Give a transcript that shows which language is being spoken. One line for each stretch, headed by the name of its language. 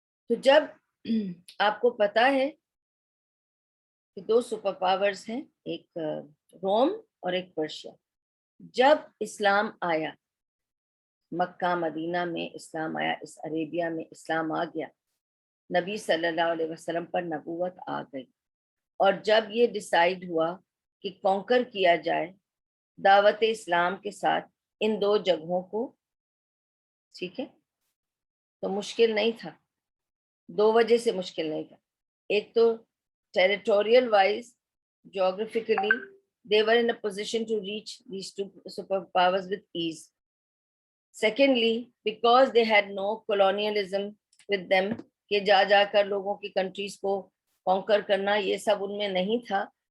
Urdu: تو جب آپ کو پتا ہے کہ 2 سپر پاورز ہیں, ایک روم اور ایک پرشیا, جب اسلام آیا, مکہ مدینہ میں اسلام آیا, اس عربیہ میں اسلام آ گیا, نبی صلی اللہ علیہ وسلم پر نبوت آ گئی, اور جب یہ ڈیسائیڈ ہوا کہ کانکر کیا جائے دعوت اسلام کے ساتھ ان 2 جگہوں کو, ٹھیک ہے, تو مشکل نہیں تھا. 2 وجہ سے مشکل نہیں تھا. ایک تو
English: Territorial wise, geographically they were in a position to reach these 2 superpowers with ease. Secondly, because they had no colonialism with them,
Urdu: کہ جا جا کر لوگوں کی کنٹریز کو کانکر کرنا, یہ سب ان میں نہیں تھا.